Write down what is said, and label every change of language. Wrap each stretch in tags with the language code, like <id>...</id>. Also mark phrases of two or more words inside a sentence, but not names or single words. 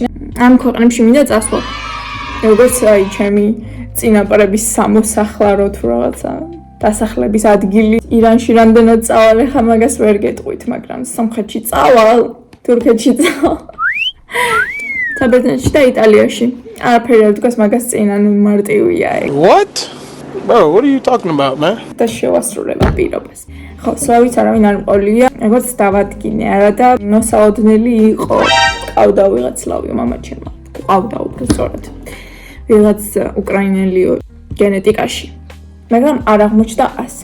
<ka>ამ ქვეყნებში მინდა წასვლა. როგორც აი ჩემი წინაპრების სამოსახლარო თუ რაღაცა დასახლების ადგილი. ირანში რამდენად წავალ ახლა მაგას ვერ გეტყვით, მაგრამ სომხეთში წავალ, თურქეთში წავალ. საბერძნეთში და იტალიაში. არაფერი არ დგას მაგას წინ, ანუ მარტივია ეგ.</ka> <en>What? Bro, what are you talking about, man?</en> <ka>და შევასრულება პირობას. ხო, სლავიც არავინ არ მყოლია, როგორც დავადგინე არა და მოსაოდნელი იყო. ყავდა ვიღაც სლავიო მამაჩემმა. ყავდა უფრო სწორად. ვიღაც უკრაინელიო გენეტიკაში. მაგრამ არ აღმოჩნდა ასე.</ka>